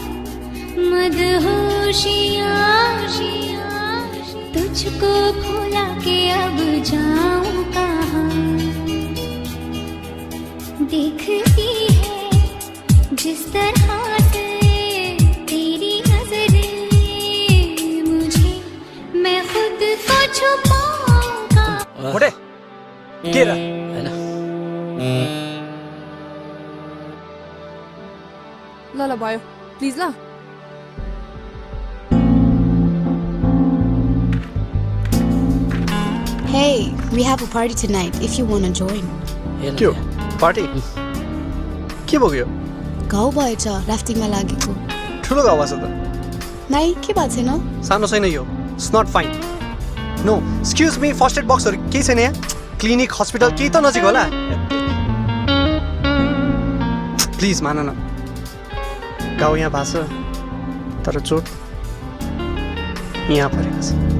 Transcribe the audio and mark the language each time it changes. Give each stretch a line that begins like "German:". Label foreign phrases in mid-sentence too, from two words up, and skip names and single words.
Hindi: मदहोशियाँ तुझको भुला के अब जाऊं कहाँ देखती है जिस तरह से तेरी नजरें मुझे मैं खुद को छुपाऊंगा
Nepali: मोटे के र ल भयो प्लिज ल
English: Hey, we have a party tonight if you want to join.
Nepali: के हो पार्टी के भयो घाउ भएछ राफ्टिङमा लागेको ठुलो घाउ छ त नाइ के भएको छैन सानो छैन यो
English: it's not fine no excuse me first aid
Nepali: बक्सहरु केही छैन यहाँ
English: clinic hospital
Nepali: केही त नजिक होला प्लिज मान न घाउ यहाँ भएको छ तर चोट यहाँ परेको छ